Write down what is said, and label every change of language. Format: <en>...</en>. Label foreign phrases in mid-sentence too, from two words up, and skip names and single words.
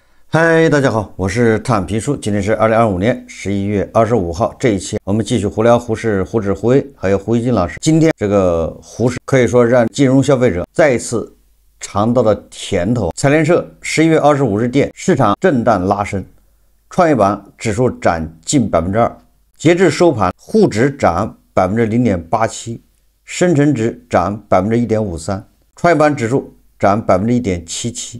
<zh>嗨，大家好，我是探评书。今天是2025年11月25号，这一期我们继續胡聊胡适、胡指、胡威还有胡一金老師。今天这個胡適可以說讓金融消費者再一次嘗到了甜頭。財聯社11月25日電，市場震盪拉升，創業板指數漲近2%，截至收盤，滬指漲0.87%，深成指漲1.53%，創業板指數漲1.77%。</zh>